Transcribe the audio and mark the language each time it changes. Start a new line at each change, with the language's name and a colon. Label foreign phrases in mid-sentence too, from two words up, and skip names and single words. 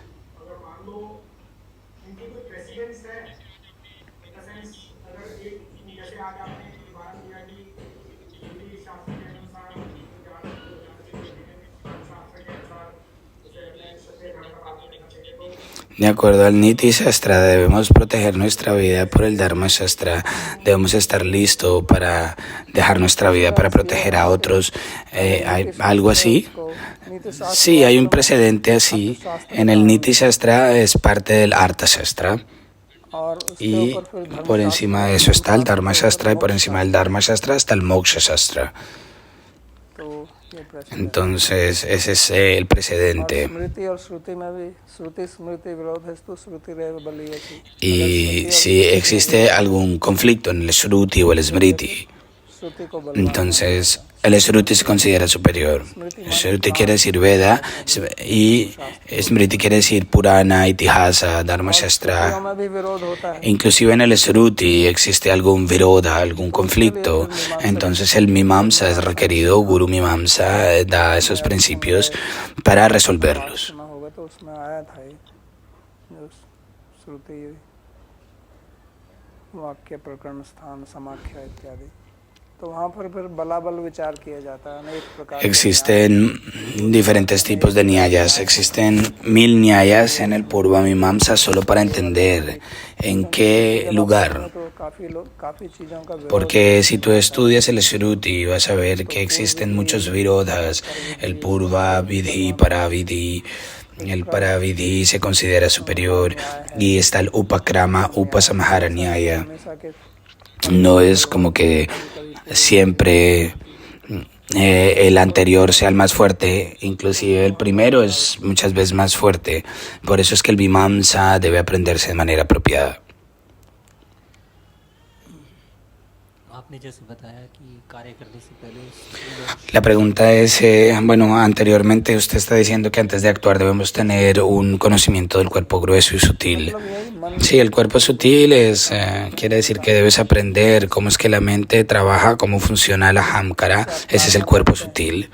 Hindi: अगर मान लो इनकी कोई प्रेसिडेंस है,
English: in the sense
Hindi: अगर एक जैसे आज आपने उदाहरण दिया कि नीति शास्त्र के अनुसार धर्मशास्त्र के अनुसार जैसे अपने सत्य धर्म का पालन करना चाहिए, तो
Spanish: De acuerdo al Niti Shastra, debemos proteger nuestra vida por el Dharma Shastra. Debemos estar listos para dejar nuestra vida para proteger a otros. ¿Hay algo así? Sí, hay un precedente así. En el Niti Shastra es parte del Artha Shastra.
Hindi: और उसके
Spanish: Y
Hindi: ऊपर फिर धर्म
Spanish: por encima de eso está el Dharma Shastra y por encima del Dharma Shastra está el Moksha Shastra.
Hindi: तो ये प्रश्न है।
Spanish: Entonces, ese es el
Hindi: और
Spanish: precedente.
Hindi: स्मृति और श्रुति में भी श्रुति स्मृति विरोध है तो श्रुति
Sanskrit: रेव बलीयसी।
Spanish: Y si existe algún conflicto en el Shruti o el Smriti,
Hindi: श्रुति को बलवान
Spanish: entonces el Shruti se considera superior. Shruti quiere decir Veda y Smriti quiere decir Purana, Itihasa, Dharma Shastra.
Hindi: में भी विरोध होता है।
Spanish: Inclusive en el Shruti existe algún viroda, algún conflicto, entonces el Mimamsa es requerido, Guru Mimamsa da esos principios para resolverlos.
Hindi: सुना होगा तो उसमें आया था ये जो श्रुति वाक्य प्रकरण स्थान समाख्या इत्यादि, तो वहाँ पर फिर बलाबल विचार किया जाता है। अनेक प्रकार के
Spanish: Existen diferentes tipos de nyayas, existen 1000 nyayas en el Purva Mimamsa solo para entender en qué lugar.
Hindi: तो काफी चीजों का विरोध
Spanish: Porque si tú estudias el Shruti vas a ver que existen muchos virodas, el Purva, Vidhi, Paravidhi. El Paravidhi se considera superior y está el Upakrama, Upasamhara Nyaya.
Hindi: हमेशा के
Spanish: No es como que siempre el anterior sea el más fuerte, inclusive el primero es muchas veces más fuerte. Por eso es que el Vimamsa debe aprenderse de manera apropiada.
Hindi: आपने जैसे बताया कि कार्य करने से पहले
Spanish: La pregunta es, bueno, anteriormente usted está diciendo que antes de actuar debemos tener un conocimiento del cuerpo grueso y sutil. Sí, el cuerpo sutil quiere decir que debes aprender cómo es que la mente trabaja, cómo funciona la hamkara, ese es el cuerpo sutil.